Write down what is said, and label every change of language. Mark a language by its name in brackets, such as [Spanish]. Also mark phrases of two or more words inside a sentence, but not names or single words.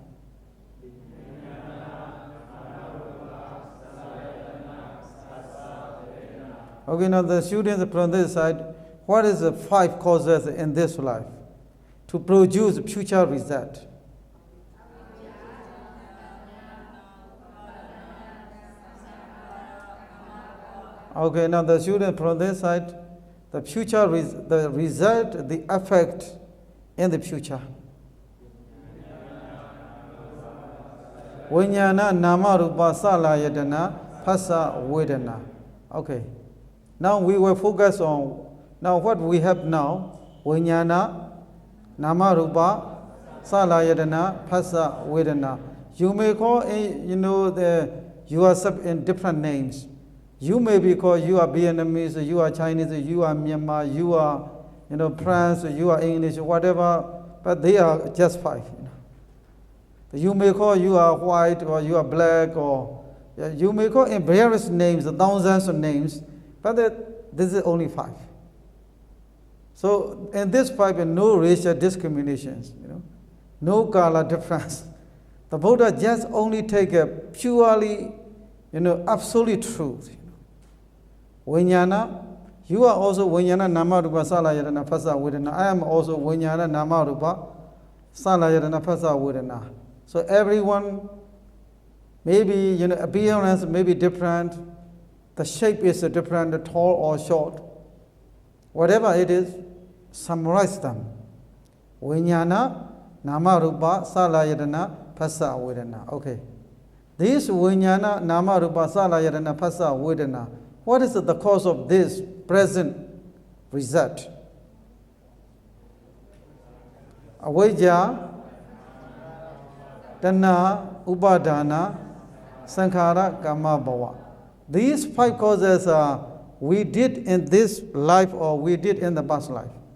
[English] Okay, now the students from this side, what is the 5 causes in this life to produce future result? Okay, now the student from this side, the future, the result, the effect in the future. [Pali] Vijnana nama rupa salayatana phassa vedana. [English] Okay. Now we will focus on what we have now. [Pali] Vijnana nama rupa salayatana phassa vedana. [English] You may call yourself in different names. You may be called, you are Vietnamese, you are Chinese, you are Myanmar, you are, France, you are English, whatever, but they are just 5. You may call you are white or you are black, or you may call in various names, thousands of names, but this is only 5. So in this 5, no racial discriminations, no color difference. The Buddha just only take a purely, absolute truth. [Pali] Vijnana, [English] you are also [Pali] Vijnana nama rupa salayatana phassa vedana. [English] I am also [Pali] Vijnana nama rupa salayatana phassa vedana. [English] So everyone, maybe appearance may be different, the shape is different, tall or short. Whatever it is, summarize them. [Pali] Vijnana nama rupa salayatana phassa vedana. [English] Okay. [Pali] This Vijnana nama rupa salayatana phassa vedana. [English] What is the cause of this present result? [Pali] Avijja, Tanna, Upadana, Sankhara, Kama Bhava. [English] These 5 causes we did in this life or we did in the past life.